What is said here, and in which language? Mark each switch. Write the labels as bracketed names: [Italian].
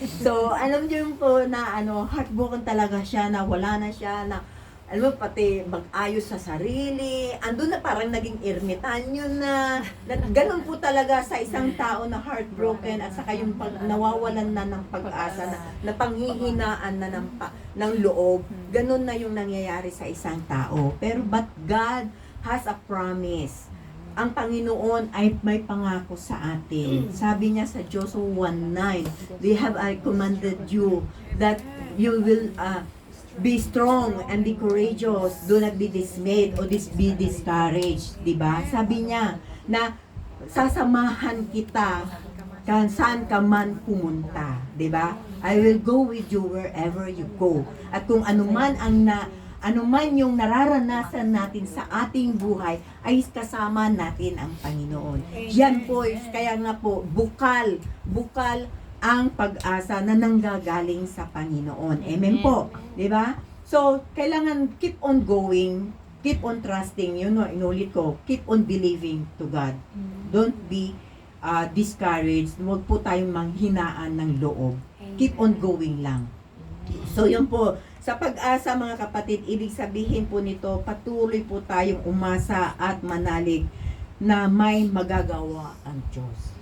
[Filipino] So, alam niyo yung po na heartbroken talaga siya, na wala na siya, na pati mag-ayos sa sarili, andun na parang naging ermitanyo na ganun po talaga sa isang tao na heartbroken at saka yung nawawalan na ng pag-asa, na panghihinaan na ng loob, ganun na yung nangyayari sa isang tao. [English] Pero but God has a promise. [Filipino] Ang Panginoon ay may pangako sa atin. Sabi niya sa [English] Joshua 1:9, "They have I commanded you that you will be strong and be courageous. Do not be dismayed or be discouraged." Diba? [Filipino] Sabi niya na sasamahan kita saan ka man pumunta. Diba? [English] I will go with you wherever you go. [Filipino] At kung anuman yung nararanasan natin sa ating buhay, ay kasama natin ang Panginoon. Yan po, kaya nga po, bukal ang pag-asa na nanggagaling sa Panginoon. Amen po. Diba? [English] So, kailangan keep on going, keep on trusting, [Filipino] inulit ko, [English] keep on believing to God. Don't be discouraged. [Filipino] Huwag po tayong manghinaan ng loob. [English] Keep on going [Filipino] lang. So, yun po. Sa pag-asa, mga kapatid, ibig sabihin po nito, patuloy po tayong umasa at manalig na may magagawa ang Diyos.